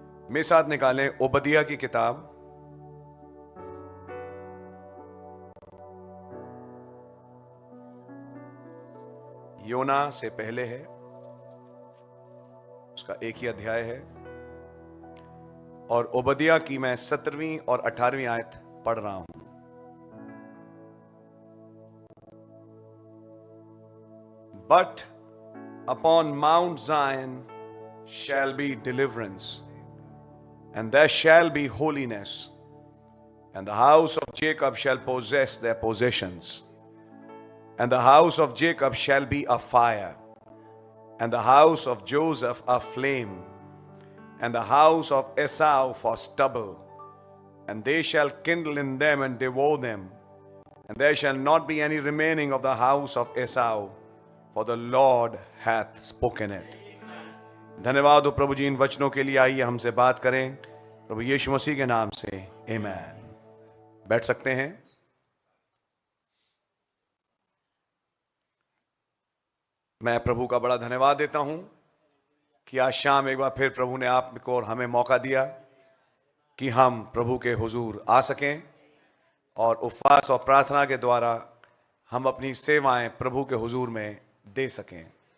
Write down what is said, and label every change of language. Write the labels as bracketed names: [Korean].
[Hindi] मेरे साथ निकालें ओबदिया की किताब, योना से पहले है, उसका एक ही अध्याय है, और ओबदिया की मैं 17वीं और 18वीं आयत पढ़ रहा हूं। [English] But upon Mount Zion shall be deliverance, and there shall be holiness, and the house of Jacob shall possess their possessions. And the house of Jacob shall be a fire, and the house of Joseph a flame, and the house of Esau for stubble. And they shall kindle in them and devour them, and there shall not be any remaining of the house of Esau, for the Lord hath spoken it. [Hindi] धन्यवाद हो प्रभु जी इन वचनों के लिए। आइए हमसे बात करें प्रभु यीशु मसीह के नाम से, आमीन। बैठ सकते हैं। मैं प्रभु का बड़ा धन्यवाद देता हूं कि आज शाम एक बार फिर प्रभु ने आपको और हमें मौका दिया कि हम प्रभु के हुजूर आ सकें और उपवास और प्रार्थना के द्वारा हम अपनी सेवाएं प्रभु के हुजूर में दे सकें।